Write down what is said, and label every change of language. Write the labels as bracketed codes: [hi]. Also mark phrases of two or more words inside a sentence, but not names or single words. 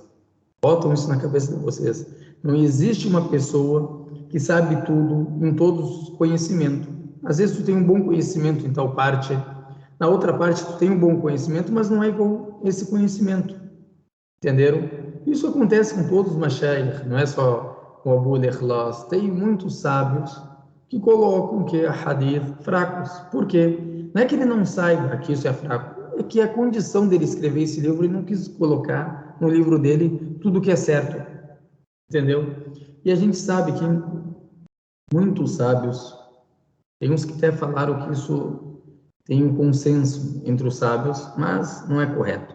[pt] Botam isso na cabeça de vocês. Não existe uma pessoa que sabe tudo em todos os conhecimentos. Às vezes tu tem um bom conhecimento em tal parte, na outra parte tu tem um bom conhecimento, mas não é igual esse conhecimento. Entenderam? Isso acontece com todos os mashayikh, não é só com Abu al-Ikhlas. Tem muitos sábios que colocam que é hadith fracos. Por quê? Não é que ele não saiba que isso é fraco, é que a condição dele escrever esse livro, ele não quis colocar no livro dele tudo que é certo. Entendeu? E a gente sabe que muitos sábios, tem uns que até falaram que isso tem um consenso entre os sábios, mas não é correto.